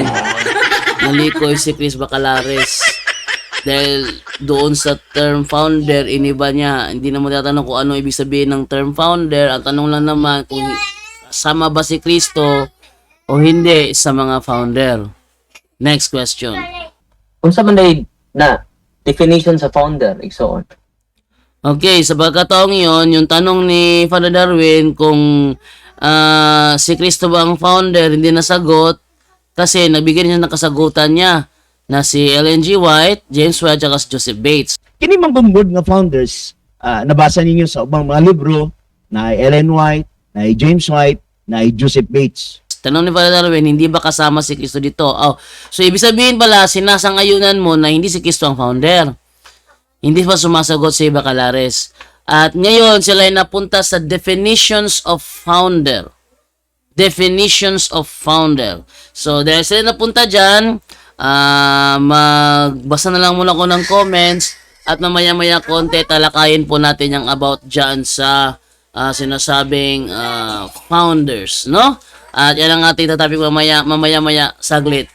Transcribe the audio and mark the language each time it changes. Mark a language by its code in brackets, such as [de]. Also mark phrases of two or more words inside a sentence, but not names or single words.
[tl] Nalikoy si Chris Bacalares. Dahil doon sa [en] term founder, [tl] iniba niya. Hindi naman tatanong kung ano ibig sabihin ng [en] term founder. [tl] Ang tanong lang naman kung kasama ba si Kristo o hindi sa mga founder. [en] Next question. [ceb] Unsa man day na definition sa founder igsoon? [tl] Okay, sa pagkataong yon, yung tanong ni Father Darwin kung si Kristo ba ang founder, hindi nasagot kasi nagbigay niya ng kasagutan niya na si Ellen G. White, James White, at si Joseph Bates. [ceb] Kini mang bumbod nga founders, nabasa ninyo sa ubang mga libro na Ellen White, na James White, na Joseph Bates. [tl] Tanong ni Father Darwin, hindi ba kasama si Kristo dito? Oh, so ibig sabihin pala, sinasangayunan mo na hindi si Kristo ang founder. Hindi pa sumasagot si Bacalares. At ngayon, sila ay napunta sa [en] definitions of founder. Definitions of founder. [tl] So, dahil sila napunta dyan, magbasa na lang muna ko ng comments at mamaya-maya konti talakayin po natin yung about dyan sa sinasabing founders, no? At yan ang ating tatapik mamaya-maya saglit.